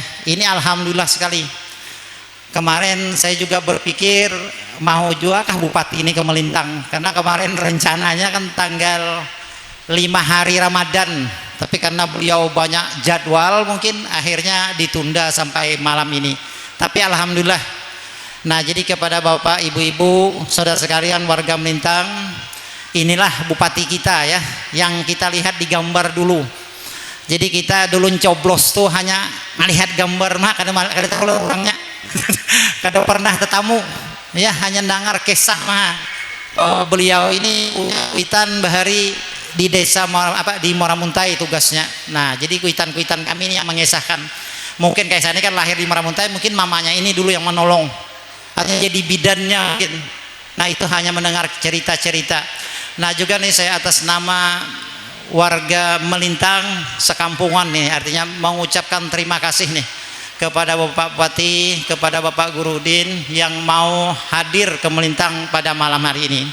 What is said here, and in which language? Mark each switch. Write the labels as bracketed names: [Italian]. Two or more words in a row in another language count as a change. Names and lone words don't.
[Indonesian] Ini alhamdulillah sekali. Kemarin saya juga berpikir mau juga kah Bupati ini ke Melintang, karena kemarin rencananya kan tanggal 5 hari Ramadan, tapi karena beliau banyak jadwal mungkin akhirnya ditunda sampai malam ini. Tapi alhamdulillah. Nah, jadi kepada Bapak, Ibu-ibu, saudara sekalian warga Melintang, inilah Bupati kita ya, yang kita lihat di gambar dulu. Jadi kita dulu coblos tuh hanya melihat gambar mah, [Banjar] kada tahu orangnya. Kada pernah tetamu ya, hanya dengar kisah mah. [Indonesian] Beliau ini punya [Banjar] kuitan bahari [Indonesian] di desa di Moramuntai tugasnya. Nah, jadi kuitan-kuitan kami ini yang mengisahkan. Mungkin kayak saya ini kan lahir di Moramuntai, mungkin mamanya ini dulu yang menolong, artinya jadi bidannya mungkin. Nah, itu hanya mendengar cerita-cerita. Nah, juga nih saya atas nama warga Melintang sekampungan nih, artinya mengucapkan terima kasih nih kepada Bapak Bupati, kepada Bapak Gurudin yang mau hadir ke Melintang pada malam hari ini.